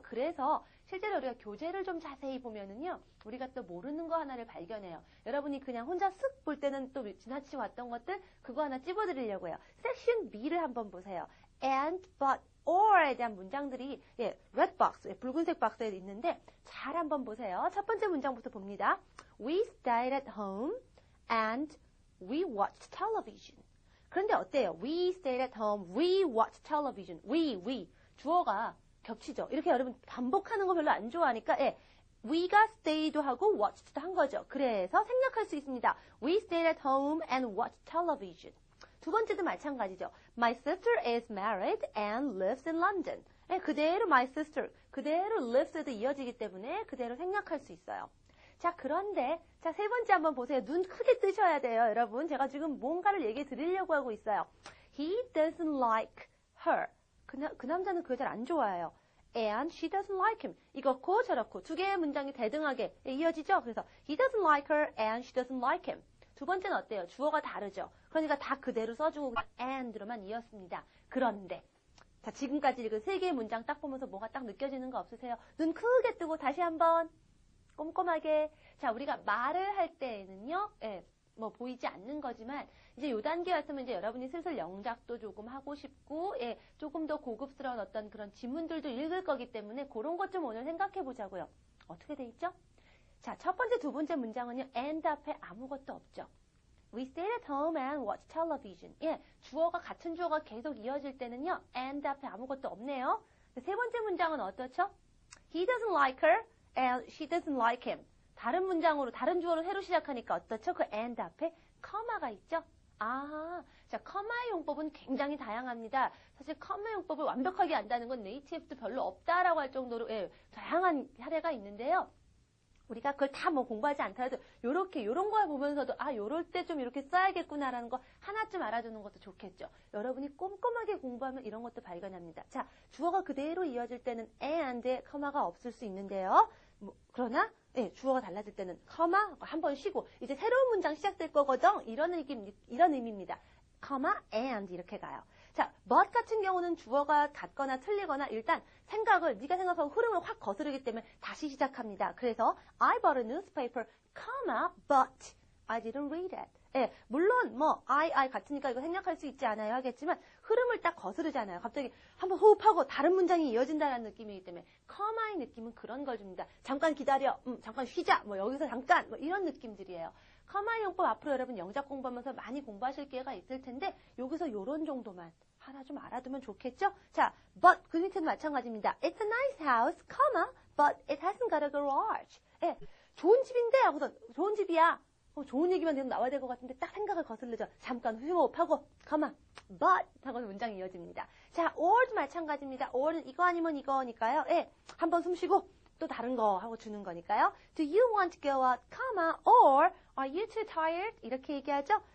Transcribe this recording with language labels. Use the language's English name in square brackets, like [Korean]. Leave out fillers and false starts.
[Korean] 그래서 실제로 우리가 교재를 좀 자세히 보면은요, 우리가 또 모르는 거 하나를 발견해요. 여러분이 그냥 혼자 쓱 볼 때는 또 지나치고 왔던 것들 그거 하나 찝어드리려고 해요. 섹션 B를 한번 보세요. and, but, or에 대한 문장들이 red box, 붉은색 박스에 있는데 잘 한번 보세요. 첫 번째 문장부터 봅니다. [English] We stayed at home and we watched television. [Korean] 그런데 어때요? [English] We stayed at home, we watched television. [Korean] we. 주어가 겹치죠. 이렇게 여러분 반복하는 거 별로 안 좋아하니까 we가 stay도 하고 watched도 한 거죠. 그래서 생략할 수 있습니다. [English] We stayed at home and watched television. [Korean] 두 번째도 마찬가지죠. [English] My sister is married and lives in London. [Korean] 그대로 my sister, 그대로 lives에도 이어지기 때문에 그대로 생략할 수 있어요. 자, 그런데 자, 세 번째 한번 보세요. 눈 크게 뜨셔야 돼요, 여러분. 제가 지금 뭔가를 얘기해 드리려고 하고 있어요. [English] He doesn't like her. [Korean] 그 남자는 그 여자를 안 좋아해요. [English] And she doesn't like him. [Korean] 이렇고 저렇고 두 개의 문장이 대등하게 이어지죠. [English] 그래서 he doesn't like her and she doesn't like him. [Korean] 두 번째는 어때요? 주어가 다르죠. 그러니까 다 그대로 써주고 and로만 이었습니다. 그런데 자, 지금까지 읽은 세 개의 문장 딱 보면서 뭐가 딱 느껴지는 거 없으세요? 눈 크게 뜨고 다시 한번 꼼꼼하게. 자, 우리가 말을 할 때에는요, 뭐 보이지 않는 거지만 이제 요 단계 왔으면 이제 여러분이 슬슬 영작도 조금 하고 싶고, 조금 더 고급스러운 어떤 그런 지문들도 읽을 거기 때문에 그런 것 좀 오늘 생각해 보자고요. 어떻게 돼 있죠? 자, 첫 번째, 두 번째 문장은요, and 앞에 아무것도 없죠. [English] We stayed at home and watched television. [Korean] 주어가 같은 주어가 계속 이어질 때는요, and 앞에 아무것도 없네요. 세 번째 문장은 어떻죠? [English] He doesn't like her and she doesn't like him. [Korean] 다른 문장으로, 다른 주어로 새로 시작하니까 어떻죠? 그 and 앞에 커마가 있죠? 자, 커마의 용법은 굉장히 다양합니다. 사실 커마 용법을 완벽하게 안다는 건 네이티브도 별로 없다라고 할 정도로 다양한 사례가 있는데요. 우리가 그걸 다 뭐 공부하지 않더라도 요런 걸 보면서도 요럴 때 좀 이렇게 써야겠구나라는 거 하나쯤 알아두는 것도 좋겠죠. 여러분이 꼼꼼하게 공부하면 이런 것도 발견합니다. 자, 주어가 그대로 이어질 때는 and에 커마가 없을 수 있는데요. 그러나 주어가 달라질 때는 커마 한번 쉬고 이제 새로운 문장 시작될 거거든. 이런 의미입니다. 커마 and 이렇게 가요. 자, but 같은 경우는 주어가 같거나 틀리거나 일단 생각을 네가 생각하고 흐름을 확 거스르기 때문에 다시 시작합니다. [English] 그래서 I bought a newspaper, but I didn't read it. [Korean] 물론 I 같으니까 이거 생략할 수 있지 않아요 하겠지만 흐름을 딱 거스르잖아요. 갑자기 한번 호흡하고 다른 문장이 이어진다는 느낌이기 때문에 커마의 느낌은 그런 걸 줍니다. 잠깐 기다려, 잠깐 쉬자, 여기서 잠깐 이런 느낌들이에요. 커마의 용법 앞으로 여러분 영작 공부하면서 많이 공부하실 기회가 있을 텐데 여기서 요런 정도만 하나 좀 알아두면 좋겠죠? 자, but 그 밑에는 마찬가지입니다. [English] It's a nice house, but it hasn't got a garage. [Korean] 좋은 집인데 하고서 좋은 집이야. 좋은 얘기만 계속 나와야 될 것 같은데 딱 생각을 거슬르죠. 잠깐 휴호흡하고 but 하고 문장이 이어집니다. 자, or도 마찬가지입니다. or는 이거 아니면 이거니까요. 한번 숨 쉬고 또 다른 거 하고 주는 거니까요. [English] Do you want to go out, or are you too tired? [Korean] 이렇게 얘기하죠.